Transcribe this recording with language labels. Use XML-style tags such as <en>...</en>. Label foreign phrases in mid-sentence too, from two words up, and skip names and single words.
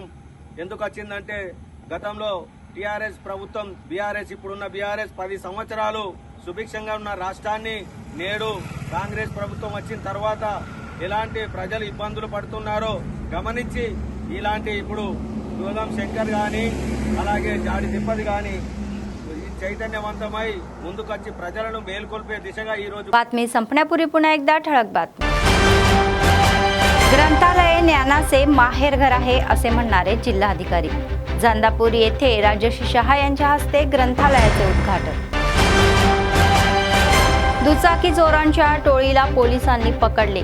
<te>ఎందుకు వచ్చిందంటే గతంలో టీఆర్ఎస్ ప్రభుత్వం బీఆర్ఎస్ ఇప్పుడున్న బీఆర్ఎస్ 10 సంవత్సరాలు సుభిక్షంగా ఉన్న రాష్ట్రాన్ని నేడు కాంగ్రెస్ ప్రభుత్వం వచ్చిన తర్వాత ఎలాంటి ప్రజలు ఇబ్బందులు పడుతున్నారో గమనించి ఇలాంటి ఇప్పుడు దుర్గం శంకర్ గాని అలాగే జాడి తిప్పది గాని चैतन्यवंतमై ముందుకొచ్చి ప్రజలను మేల్కొల్పే దిశగా ఈ రోజు</te> <mr>बातमी संपण्यापूर्वी पुन्हा एकदा ठळक बातमी. ग्रंथालय ज्ञानाचे माहेरघर आहे असे म्हणणारे जिल्हाधिकारी. जांदापूर येथे राजश्री शहा यांच्या हस्ते ग्रंथालयाचे उद्घाटन. दुचाकी चोरांच्या टोळीला पोलिसांनी पकडले.</mr>